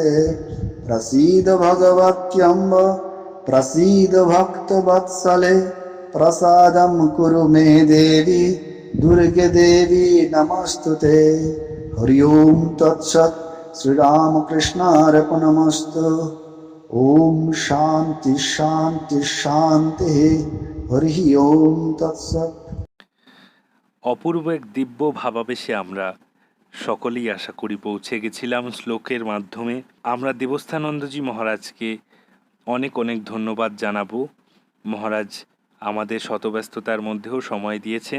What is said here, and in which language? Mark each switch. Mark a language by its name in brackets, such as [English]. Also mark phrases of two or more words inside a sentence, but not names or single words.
[Sanskrit] प्रसीद भगवत्यम्ब प्रसीद भक्तवत्सले प्रसादं कुरु मे देवी दुर्गे देवी नमस्तुते। हरि ओम तत्सत्। श्रीरामकृष्णार्पणमस्तु। ओम शांति शांति शांति। हरि ओम तत्सत्। [Bangla] অপূর্ব এক দিব্য ভাবাবেশে আমরা সকলেই আশা করি পৌঁছে গেছিলাম শ্লোকের মাধ্যমে। আমরা দেবস্থানন্দজি মহারাজকে অনেক অনেক ধন্যবাদ জানাবো। মহারাজ আমাদের শতব্যস্ততার মধ্যেও সময় দিয়েছেন।